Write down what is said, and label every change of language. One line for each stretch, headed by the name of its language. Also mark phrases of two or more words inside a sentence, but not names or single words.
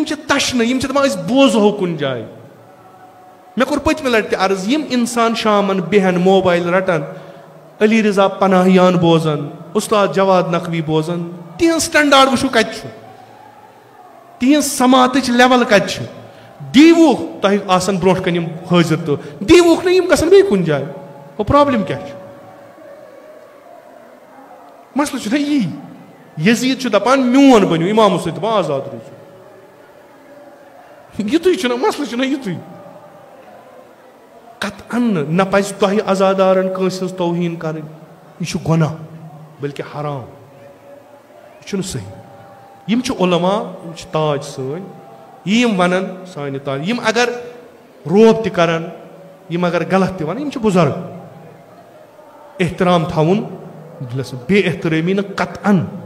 Kashmiri: چھِ تشنہٕ یِم چھِ دپان أسۍ بوزہو کُنہِ جایہِ مےٚ کوٚر پٔتمہِ لٹہِ تہِ عرض یِم انسان شامن بیہن موبایل رٹان علی رضا پناہیان بوزان استاد جواد نقوی بوزان تہذ سٹینڈارڈ وچھو کت تہذ سماعتچ لیول کت دیوک تہ آسان برونٹ کن حاضر تو دیوک نا گھن بیٚیہِ کُنہِ جایہِ
Urdu: وہ پرابلم کیا
Kashmiri: مسئلہ چھُ نا یی یزید چھُ دپان میون بنیو امامس سۭتۍ دپان آزاد روٗزِو یتُے چھُ نا مسئلہ چھُ نا یتُے قطعاً نہ پزِ تۄہہِ عزادارن کٲنٛسہِ ہٕنٛز توہین کرٕنۍ یہِ چھُ گۄناہ بلکہ حرام یہِ چھُنہٕ صحیح یِم چھِ علما یِم چھِ تاج سٲنۍ یِم ونن سانہِ تاج یِم اگر روب تہِ کرن یِم اگر غلط تہِ ونن یِم چھِ بُزرگ احترام تھاوُن دِلس بے احترٲمی نہٕ قطعاً